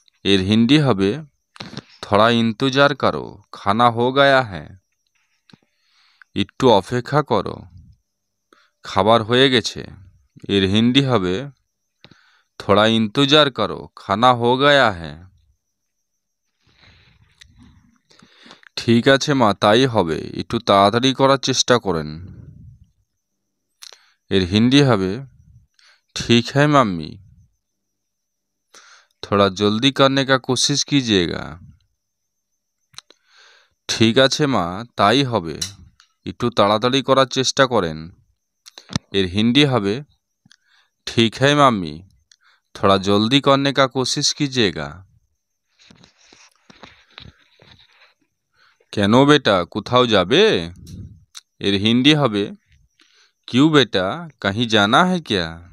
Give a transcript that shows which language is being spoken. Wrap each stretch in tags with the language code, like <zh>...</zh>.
<bn>এর হিন্দি হবে</bn> <hi>थोड़ा इंतजार करो खाना हो गया है।</hi> <bn>একটু অপেক্ষা করো খাবার হয়ে গেছে। এর হিন্দি হবে</bn> <hi>थोड़ा इंतजार करो खाना हो गया है।</hi> <bn>ঠিক আছে মা তাই হবে একটু তাড়াতাড়ি করার চেষ্টা করেন। এর হিন্দি হবে</bn> <hi>ठीक है मम्मी थोड़ा जल्दी करने का कोशिश कीजिएगा।</hi> <bn>ঠিক আছে মা তাই হবে একটু তাড়াতাড়ি করার চেষ্টা করেন। এর হিন্দি হবে</bn> <hi>ठीक है मम्मी थोड़ा जल्दी करने का कोशिश कीजिएगा।</hi> <bn>কেন বেটা কোথাও যাবে? এর হিন্দি হবে</bn> <hi>क्यों बेटा कहीं जाना है क्या।</hi>